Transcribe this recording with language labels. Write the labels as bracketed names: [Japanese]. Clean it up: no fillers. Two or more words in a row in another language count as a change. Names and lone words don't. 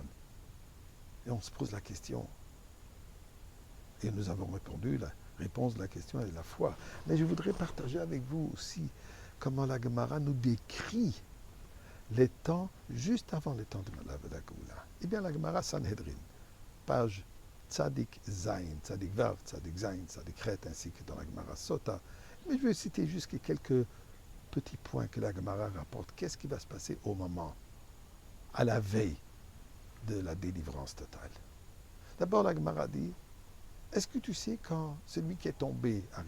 [French] Et on se pose la question. Et nous avons répondu, la réponse de la question est la foi. Mais je voudrais partager avec vous aussi comment la Gemara nous décrit les temps juste avant les temps de la Geoula. Eh bien, la Gemara Sanhedrin, page [Hebrew] צדי זין צדי וו צדי זין צדי חית, [French] ainsi que dans la Gemara Sota. Mais je vais citer juste quelques petits points que la Gemara rapporte. Qu'est-ce qui va se passer au moment, à la veille de la délivrance totale? D'abord, la Gemara dit, est-ce que tu sais quand celui qui est tombé arrive?